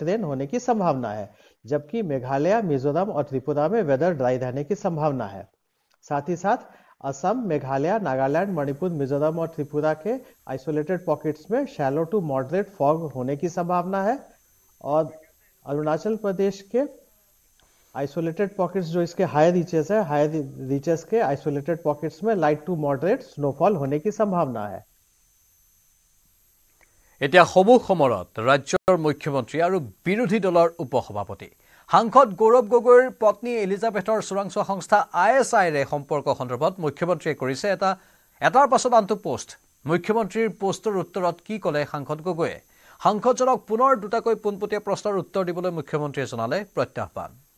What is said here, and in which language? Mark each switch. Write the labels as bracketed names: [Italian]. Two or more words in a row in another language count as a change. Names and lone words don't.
[Hindi] रेन होने की संभावना है जबकि मेघालय मिजोरम और त्रिपुरा में [English] weather dry [Hindi] रहने की संभावना है साथ ही साथ असम मेघालय नागालैंड मणिपुर मिजोरम और त्रिपुरा के [English] isolated pockets [Hindi] में [English] shallow to moderate fog [Hindi] होने की संभावना है और अरुणाचल प्रदेश के [English] isolated pockets [Hindi] जो इसके [English] higher reaches [Hindi] के [English] isolated pockets [Hindi] में [English] light to moderate snowfall [Hindi] होने की संभावना है [Assamese] এতিয়া সমুখ সমৰত ৰাজ্যৰ মুখ্যমন্ত্ৰী আৰু বিৰোধী দলৰ উপসভাপতি সাংসদ গৌৰৱ গগৈৰ পত্নী এলিজাবেথৰ চোৰাংচোৱা সংস্থা ISIৰে সম্পৰ্ক সন্দৰ্ভত মুখ্যমন্ত্ৰীয়ে কৰিছে এটাৰ পাছত আনটো পোষ্ট মুখ্যমন্ত্ৰীৰ পোষ্টৰ উত্তৰত কি ক'লে সাংসদ গগৈয়ে সাংসদজনক পুনৰ দুটাকৈ পোনপটীয়া প্ৰশ্নৰ উত্তৰ দিবলৈ মুখ্যমন্ত্ৰীয়ে জনালে প্ৰত্যাহ্বান